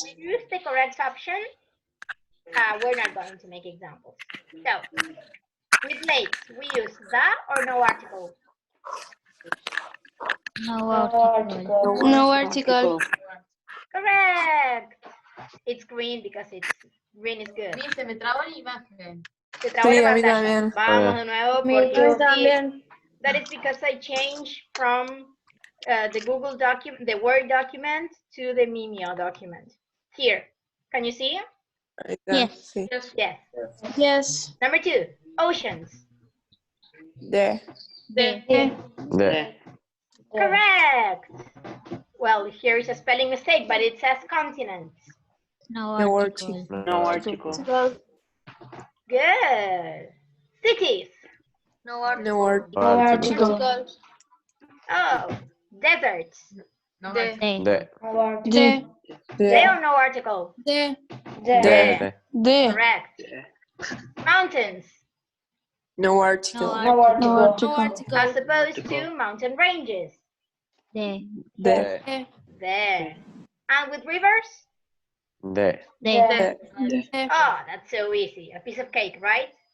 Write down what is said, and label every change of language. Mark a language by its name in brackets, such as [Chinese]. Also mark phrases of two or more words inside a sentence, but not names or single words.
[English] to use the correct option. We're not going to make examples. So, with lakes, we use the or no article? No article. No article. Correct. It's green because green is good. [Spanish] Se me traba la imagen. Se trabó Sí, la a mí pantalla. también. Vamos de nuevo Me porque también. [English] that is because I changed from the Google document, the Word document to the Mimeo document. Here, can you see? Yes. Sí. Yes. Yes. Number 2, oceans. De. De. Correct. Well, here is a spelling mistake, but it says continents. No No article. Good. Cities. No Article. Oh, deserts. De. No article. De. They or no article? De. De. De. Correct. Mountains. No article. No article. As opposed to mountain ranges. De. De. There. And with rivers? De. Oh, that's so easy. A piece of cake, right?